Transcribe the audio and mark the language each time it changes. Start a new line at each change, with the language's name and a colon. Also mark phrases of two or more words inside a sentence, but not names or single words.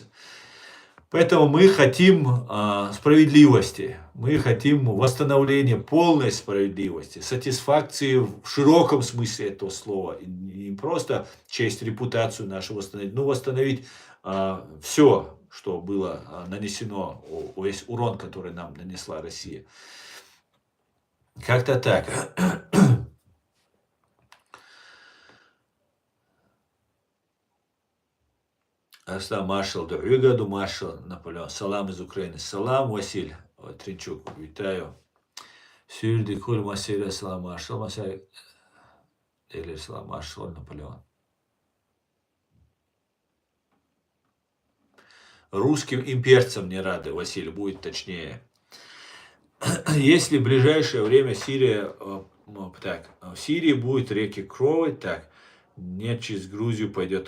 Russian: Поэтому мы хотим справедливости, мы хотим восстановления полной справедливости, сатисфакции в широком смысле этого слова. И не просто честь, репутацию нашу восстановить, но восстановить все, что было нанесено, весь урон, который нам нанесла Россия. Как-то так. Аслан Маршал, Дорюгаду Маршал, Наполеон.
Ukrainian: Салам из України. Салам, Василь Тринчук. Вітаю.
Russian: Сюрди Куль Масиля, Салам Маршал, Масиля, или Салам Маршал, Наполеон. Русским имперцам не рады, Василий, будет точнее. Если в ближайшее время Сирия, так, в Сирии будет реки крови, так, нет, через Грузию пойдет.